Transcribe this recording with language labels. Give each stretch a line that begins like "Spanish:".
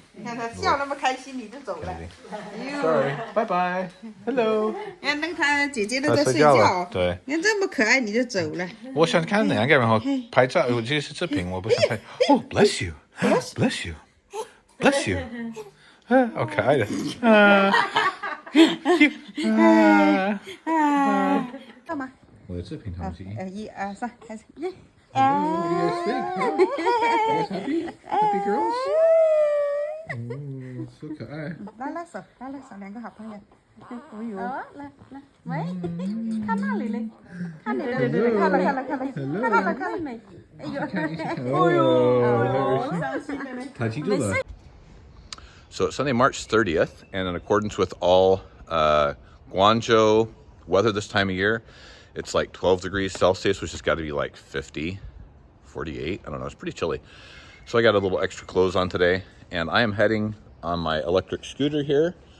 Chinese: 你看他笑那么开心，你就走了。
English: Sorry, bye bye. Hello.
Chinese: 你看那他姐姐都在睡觉，对。你看这么可爱，你就走了。我想看两个，然后拍照，我这是视频，我不想拍。
English: Oh, bless you, bless you, bless you.
Chinese: 好可爱的。干嘛？我的视频他们是 1、2、3，开始。
English: What do you guys think? Huh? You guys happy? Happy girls? Oh, so
Chinese: 可爱。拉拉手，两个好朋友。哦呦。来，喂，看那里嘞，看你的，看了没？哎呦，伤心的嘞。他记住了。
English: So it's Sunday, March 30th, and in accordance with all Guangzhou weather this time of year, it's like 12 degrees Celsius, which has got to be like 50, 48. I don't know. It's pretty chilly. So I got a little extra clothes on today, and I am heading on my electric scooter here.